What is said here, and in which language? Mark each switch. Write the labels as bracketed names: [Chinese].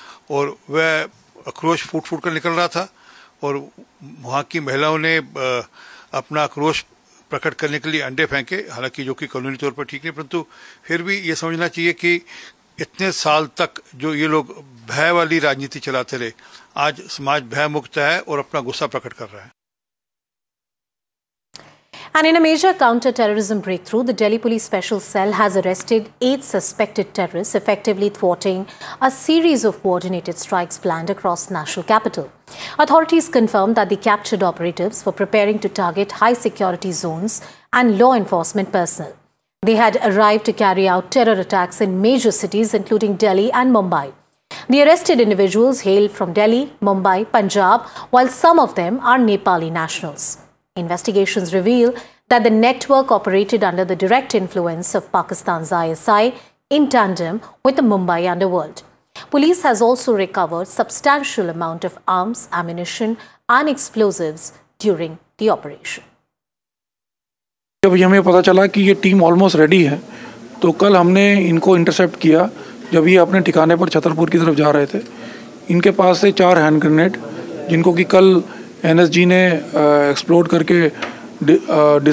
[Hindi] और वह आक्रोश फूट फूट कर निकल रहा था और वहाँ की महिलाओं ने अपना आक्रोश प्रकट करने के लिए अंडे फेंके, हालांकि जो कि कानूनी तौर पर ठीक नहीं, परंतु फिर भी ये समझना चाहिए कि इतने साल तक जो ये लोग भय वाली राजनीति चलाते रहे, आज समाज भय मुक्त है और अपना गुस्सा प्रकट कर रहा है। [English] And in a major counter-terrorism breakthrough, the Delhi Police Special Cell has arrested 8 suspected terrorists, effectively thwarting a series of coordinated strikes planned across national capital. Authorities confirmed that the captured operatives were preparing to target high security zones and law enforcement personnel. They had arrived to carry out terror attacks in major cities including Delhi and Mumbai. The arrested individuals hail from Delhi, Mumbai, Punjab, while some of them are Nepali nationals. Investigations reveal that the network operated under the direct influence of Pakistan's ISI in tandem with the Mumbai underworld. Police has also recovered substantial amount of arms, ammunition and explosives during the operation. [Hindi] जब हमें पता चला कि ये team almost ready है, तो कल हमने इनको इंटरसेप्ट किया जब ये अपने ठिकाने पर छतरपुर की तरफ जा रहे थे। इनके पास से 4 हैंड ग्रेनेड जिनको कि कल एनएसजी ने एक्सप्लोड करके डिसार्म किया, उसके बाद इनसे 2 वेपन और 25